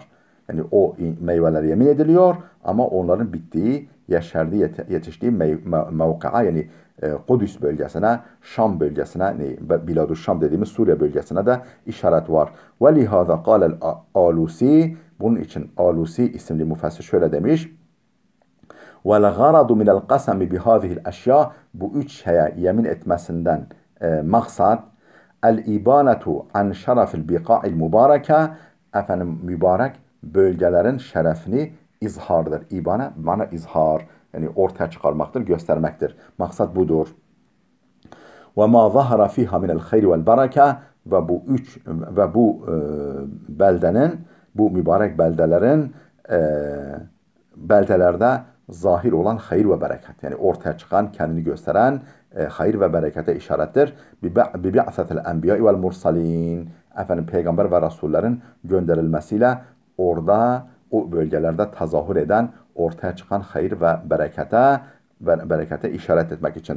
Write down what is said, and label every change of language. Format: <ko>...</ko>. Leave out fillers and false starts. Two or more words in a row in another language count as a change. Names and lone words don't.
<tr>Yani o meyveler yemin ediliyor ama onların bittiği, yeşerdiği, yetiştiği mevkaa, yani Kudüs bölgesine, Şam bölgesine, Bilad-ı Şam dediğimiz Suriye bölgesine de işaret var.</tr> <ar>ولهذا قال</ar> <tr>Alusi, bunun için Alusi isimli müfessir şöyle demiş:</tr> <ar>وَالْغَرَضُ مِنَ الْقَسَمِ بِهَذِهِ الْأَشْيَاءِ,</ar> <tr>bu üç şeye yemin etmesinden maksat</tr> <ar>الإبانة عن شرف البقاع المباركة,</ar> <tr>efendim mübarek bölgelerin şerefini izhardır. İbane bana izhar, yani ortaya çıkarmaktır, göstermektir. Maksat budur. وَمَا ظَهَرَ فِيهَا مِنَ الْخَيْرِ وَالْبَرَكَةِ, ve bu beldenin, bu mübarek beldelerde zahir olan hayır ve bereket, yani ortaya çıkan, kendini gösteren hayır ve berekete işarettir.</tr> <ar>ببعثة الأنبياء والمرسلين,</ar> <tr>efendim peygamber ve rasullerin gönderilmesiyle orada, o bölgelerde tezahür eden, ortaya çıkan hayır ve berekete işaret etmek içindir.</tr>